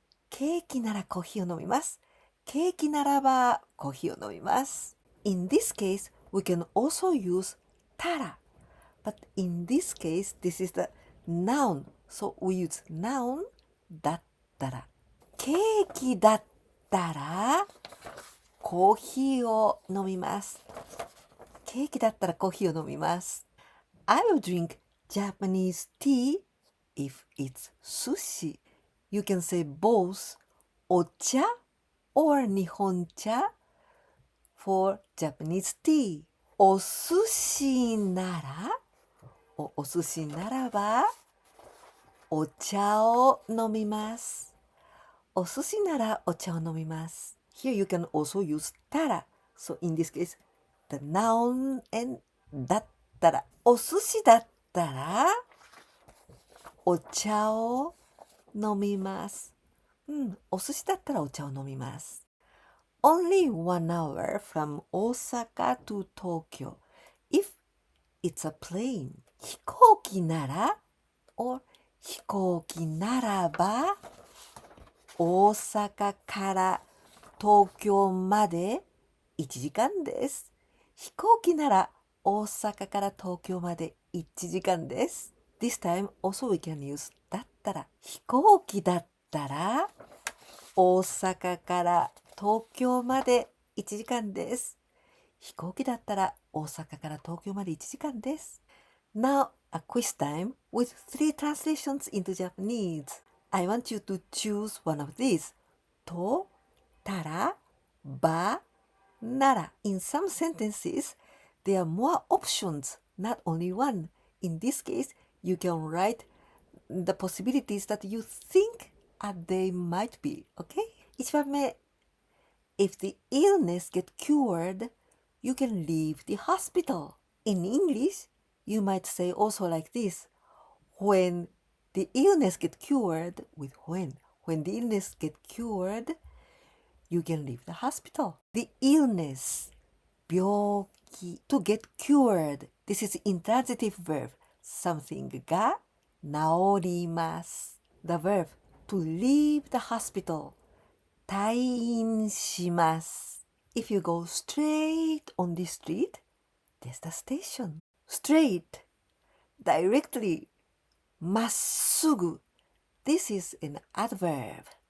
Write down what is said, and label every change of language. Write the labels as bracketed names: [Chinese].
[Japanese] ケーキならコーヒーを飲みます。ケーキならばコーヒーを飲みます。 [English] In this case, we can also use たら。 But in this case, this is the noun. So we use noun だったら。 [Japanese] ケーキだったらコーヒーを飲みます。ケーキだったらコーヒーを飲みます。 [English] I will drink Japanese tea if it's sushi. You can say both お茶 or 日本茶 for Japanese tea. [Japanese] お寿司ならお寿司ならばお茶を飲みます。お寿司ならお茶を飲みます。 [English] Here you can also use たら。 So in this case, the noun and だったら。 [Japanese] お寿司だったらお茶を飲みます。お寿司だったらお茶を飲みます。 [English] Only 1 hour from Osaka to Tokyo if it's a plane. [Japanese] 飛行機なら or 飛行機ならば大阪から東京まで1時間です。飛行機なら大阪から東京まで1時間です。 [English] This time also we can use だったら。 [Japanese] 飛行機だったら大阪から東京まで1時間です。飛行機だったら大阪から東京まで1時間です。 [English] Now a quiz time with 3 translations into Japanese. I want you to choose one of these. [Japanese] と、たら、ば、なら. [English] In some sentences, there are more options, not only one. In this case, you can write the possibilities that you think they might be. Okay? 1番目. If the illness gets cured, you can leave the hospital. In English, you might say also like this. When the illness gets cured with when. When the illness gets cured, you can leave the hospital. The illness, 病気 to get cured. This is intransitive verb. [Japanese] Something が治ります。 [English] The verb to leave the hospital. [Japanese] 退院します。 [English] If you go straight on the street, there's the station. Straight, directly, まっすぐ This is an adverb.